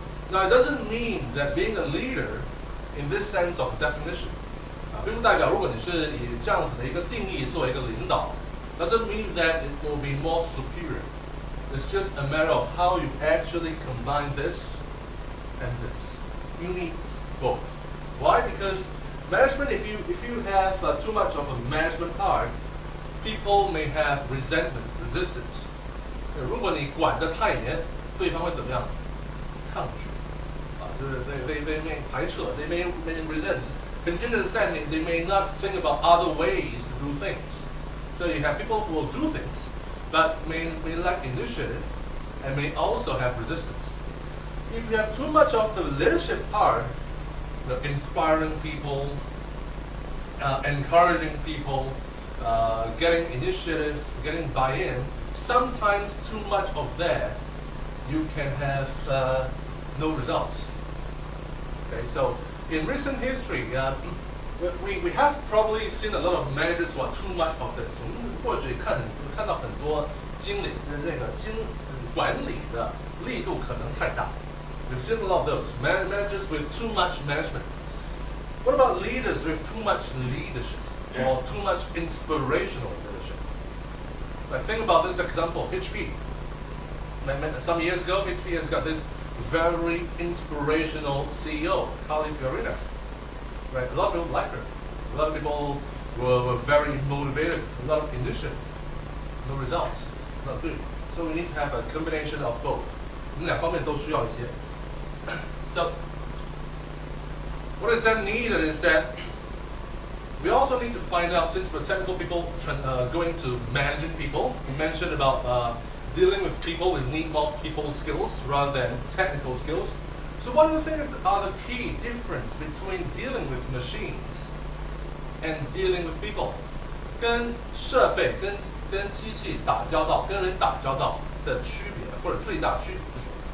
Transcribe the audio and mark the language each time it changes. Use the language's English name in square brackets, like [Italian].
[English] Now it doesn't mean that being a leader in this sense of definition [Chinese] 并不代表如果你是以这样子的一个定义作为一个领导 [English] doesn't mean that it will be more superior. It's just a matter of how you actually combine this and this. You need both. Why? Because management, if you have too much of a management part, people may have resentment, resistance. [Chinese] 如果你管得太严，对方会怎么样？抗拒， [English] They may [Chinese] 排斥 [English] they may resist. Contingent setting, they may not think about other ways to do things. So you have people who will do things, but may lack initiative and may also have resistance. If you have too much of the leadership part, inspiring people, encouraging people, getting initiative, getting buy-in, sometimes too much of that, you can have no results. Okay, so in recent history, we have probably seen a lot of managers who are too much of this. [Chinese] 我们或许看到很多经理的那个管理的力度可能太大。 [English] We've seen a lot of those managers with too much management. What about leaders with too much leadership or too much inspirational leadership? Like think about this example, HP. Some years ago, HP has got this very inspirational CEO, Carly Fiorina. Right? A lot of people like her. A lot of people were very motivated. A lot of initiative. No results. Not good. So we need to have a combination of both. [Chinese] 两方面都需要一些。 [English] So what is then needed is that we also need to find out, since we're technical people going to managing people, we mentioned about dealing with people, we need more people skills rather than technical skills. So what do you think are the key difference between dealing with machines and dealing with people? [Chinese] 跟设备、跟机器打交道、跟人打交道的区别，或者最大区别是什么？